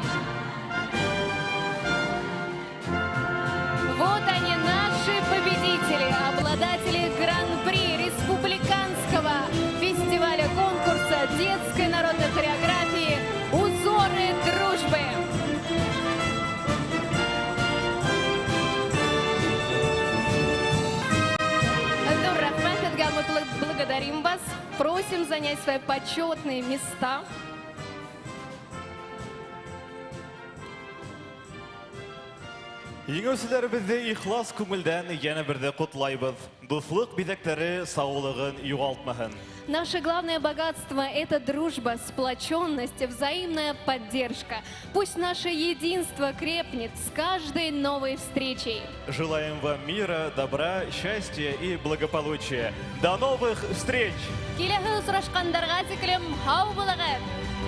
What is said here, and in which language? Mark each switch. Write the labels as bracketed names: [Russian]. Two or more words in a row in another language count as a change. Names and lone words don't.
[Russian] Вот они, наши победители, обладатели гран-при Республиканского фестиваля конкурса детской народной хореографии «Узоры дружбы». Мы благодарим вас, просим занять свои почетные места. [Bashkir] Еңеүчеләребезне ихлас күңелдән яңа бердә котлайбыз. Дуслык бизәкләре саулыгын югалтмаһын. [Russian] Наше главное богатство – это дружба, сплоченность, взаимная поддержка. Пусть наше единство крепнет с каждой новой встречей. Желаем вам мира, добра, счастья и благополучия. До новых встреч! [Bashkir] Киләһе осрашкандарга тиклем һау булыгыз!